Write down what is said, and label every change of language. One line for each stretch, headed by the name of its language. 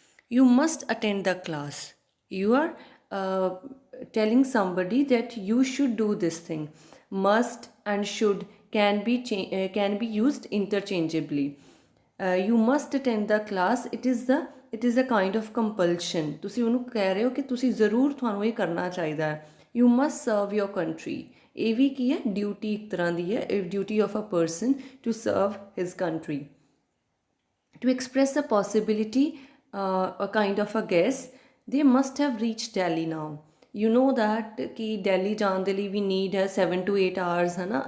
English: You must attend the class. You are telling somebody that you should do this thing. Must and should can be used interchangeably. You must attend the class. It is a kind of compulsion.
Punjabi: ਤੁਸੀਂ ਉਹਨੂੰ ਕਹਿ ਰਹੇ ਹੋ ਕਿ ਤੁਸੀਂ ਜ਼ਰੂਰ ਤੁਹਾਨੂੰ ਇਹ ਕਰਨਾ ਚਾਹੀਦਾ ਹੈ.
English: You must serve your country.
Punjabi: ਇਹ ਵੀ ਕੀ ਹੈ, ਡਿਊਟੀ ਇੱਕ ਤਰ੍ਹਾਂ ਦੀ ਹੈ,
English: Duty of a person to serve his country. To express a possibility, a kind of a guess, they must have reached Delhi now. You know that
Punjabi: कि Delhi जान दे लिए
English: we need 7 to 8 hours
Punjabi: है ना.